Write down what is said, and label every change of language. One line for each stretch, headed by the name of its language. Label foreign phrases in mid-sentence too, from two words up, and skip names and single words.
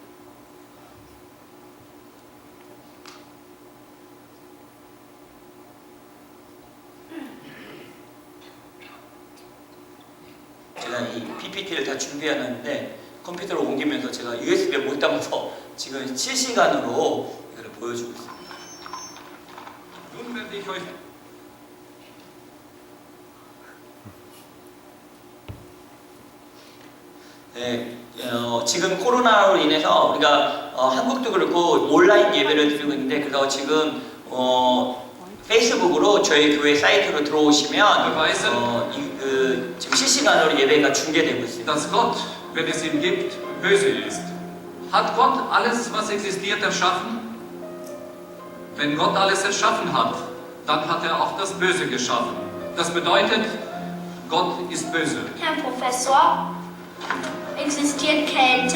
Korean: 제가 이 PPT를 다 준비해놨는데 컴퓨터로 옮기면서 제가 USB에 못 담아서 지금 실시간으로 이걸 보여주고 있습니다.
German: Nun werde ich euch
Korean: 네, 지금 코로나로 인해서 우리가 한국도 그렇고 온라인 예배를 드리고 있는데 그래서 지금 페이스북으로 저희 교회 사이트로 들어오시면 지금 실시간으로 예배가 중계되고 있습니다.
German: dass Gott, wenn es ihn gibt, böse ist. Hat Gott alles, was existiert, erschaffen? Wenn Gott alles erschaffen hat, dann hat er auch das Böse geschaffen. Das bedeutet, Gott ist böse. Herr Professor, existiert Kälte?